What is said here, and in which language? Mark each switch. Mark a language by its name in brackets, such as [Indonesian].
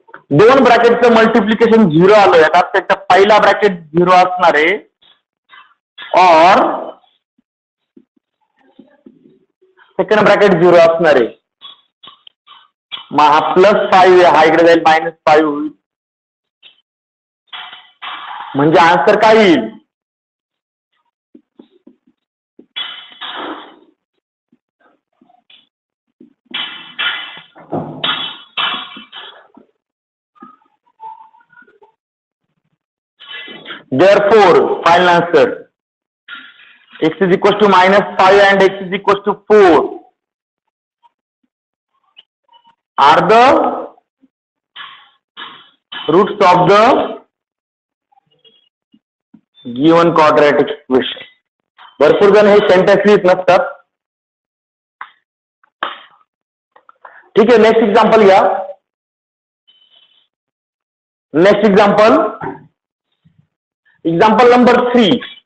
[Marathi] दोन ब्रॅकेटचं मल्टिप्लिकेशन 0 आलं, यात त्याचा पहिला ब्रॅकेट 0 असणार आहे, और सेकंड ब्रॅकेट 0 असणार आहे. मग हा +5 आहे, हा इकडे जाईल -5 होईल, म्हणजे आन्सर काय येईल, [English] therefore final answer x is equal to -5 and x is equal to 4 are the roots of the given quadratic equation. [Marathi] भरपूर जण हे सेंटेन्स लिहित नसतात. ठीक आहे, नेक्स्ट एक्झाम्पल घ्या. Next example number 3.